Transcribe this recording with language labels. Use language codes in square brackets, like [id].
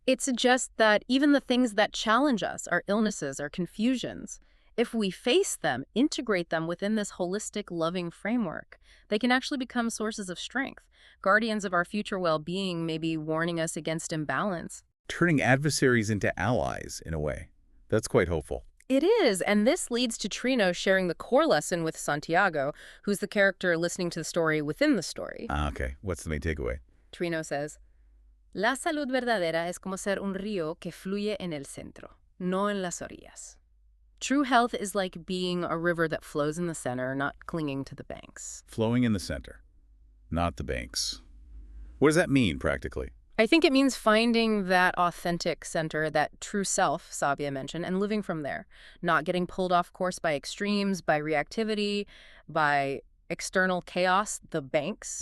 [en] It suggests that even the things that challenge us, our illnesses, our confusions, if we face them, integrate them within this holistic, loving framework, they can actually become sources of strength, guardians of our future well-being, maybe warning us against imbalance. Turning adversaries into allies, in a way. That's quite hopeful. It is, and this leads to Trino sharing the core lesson with Santiago, who's the character listening to the story within the story. Okay. What's the main takeaway? Trino says, [es] La salud verdadera es como ser un río que fluye en el centro, no en las orillas. [en] True health is like being a river that flows in the center, not clinging to the banks. Flowing in the center, not the banks. What does that mean, practically? I think it means finding that authentic center, that true self, Sabia mentioned, and living from there, not getting pulled off course by extremes, by reactivity, by external chaos, the banks.